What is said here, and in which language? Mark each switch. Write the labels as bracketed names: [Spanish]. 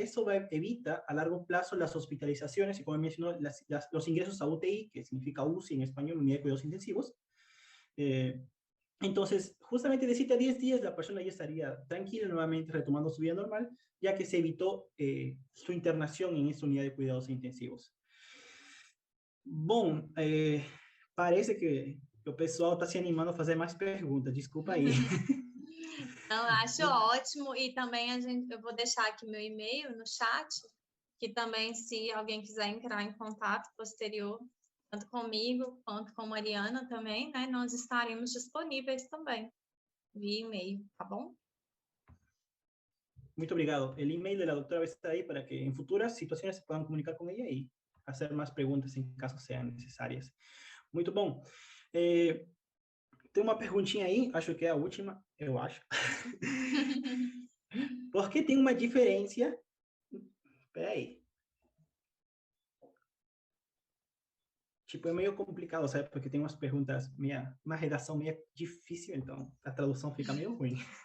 [Spanish] Eso evita a largo plazo las hospitalizaciones y, como mencionó, los ingresos a UTI, que significa UCI en español, Unidad de Cuidados Intensivos. Entonces, justamente de 7 a 10 días la persona ya estaría tranquila nuevamente retomando su vida normal, ya que se evitó su internación en esta unidad de cuidados intensivos. [Portuguese] Bom, parece que o pessoal está se animando a fazer mais perguntas, desculpa aí. Então, eu acho ótimo. E também eu vou deixar aqui meu e-mail no chat, que também, se alguém quiser entrar em contato posterior, tanto comigo quanto com Mariana também, né? Nós estaremos disponíveis também, via e-mail, tá bom? Muito obrigado. [Spanish] El email de la doctora va a estar ahí para que en futuras situaciones se puedan comunicar con ella y hacer más preguntas en caso sean necesarias. [Portuguese] Muito bom. Tem uma perguntinha aí, acho que é a última, eu acho. Por que tem uma diferença... Peraí. Tipo, é meio complicado, sabe? Porque tem umas perguntas, uma redação meio difícil, então a tradução fica meio ruim.